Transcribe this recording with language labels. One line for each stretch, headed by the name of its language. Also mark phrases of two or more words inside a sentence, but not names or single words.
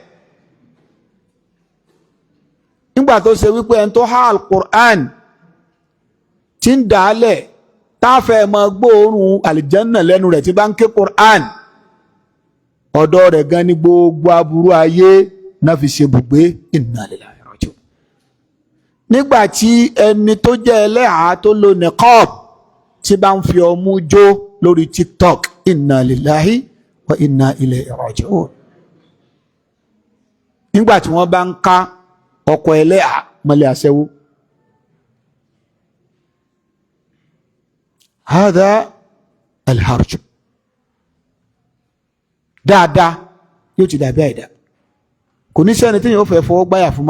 Yoruba: nígbà tó ṣe wípé ẹni tó há al-Qur'an tí ń dàálẹ̀ táfẹ́ mọ gbóòórùn àlìjẹ́nnà lẹ́nu rẹ̀ tí bá ń ké Qur'an, ọ̀dọ̀ rẹ̀ gan ni gbogbo aburú ayé náà fi ṣe bùgbé.
Arabic: إنا لله وإنا إليه راجعون.
Yoruba: Nígbàtí ẹni tó jẹ́ ẹlẹ́hàá tó lo niqab tí bá ń fi ọmú jó lórí TikTok,
Arabic: إنا لله وإنا إليه راجعون.
Yoruba: Nígbàtí wọ́n bá ń ká ọkọ̀ ẹlẹ́hàá mọ́lẹ̀ aṣẹ́wó.
Arabic: هذا الهرج.
Yoruba: Dáadáa yóò ti dàbí àìdá, kò ní sẹ́ni tí yóò fẹ́ fọwọ́ gbáyà fún mọ́.